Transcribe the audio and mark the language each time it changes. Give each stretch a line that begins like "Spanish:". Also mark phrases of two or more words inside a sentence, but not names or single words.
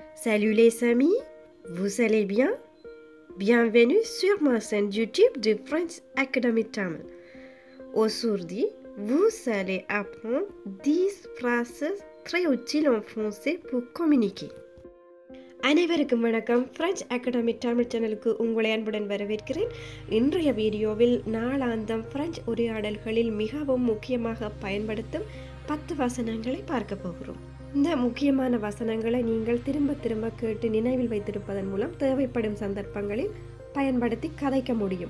French: Salut les amis, vous allez bien? Bienvenue sur ma chaîne YouTube de French Academy Tamil. Aujourd'hui, vous allez apprendre 10 phrases très utiles en français pour communiquer.
Tamil: அனைவருக்கும் வணக்கம். French Academy Tamil சேனலுக்கு உங்களை அன்புடன் வரவேற்கிறேன். இன்றைய வீடியோவில் நாளாந்தம் பிரெஞ்சு உரையாடல்களில் மிகவும் முக்கியமாக பயன்படுத்தும் 10 வசனங்களை பார்க்க போகிறோம். இந்த முக்கியமான வசனங்களை நீங்கள் திரும்ப திரும்ப கேட்டு நினைவில் வைத்திருப்பதன் மூலம் தேவைப்படும் சந்தர்ப்பங்களில் பயன்படுத்தி கதைக்க முடியும்.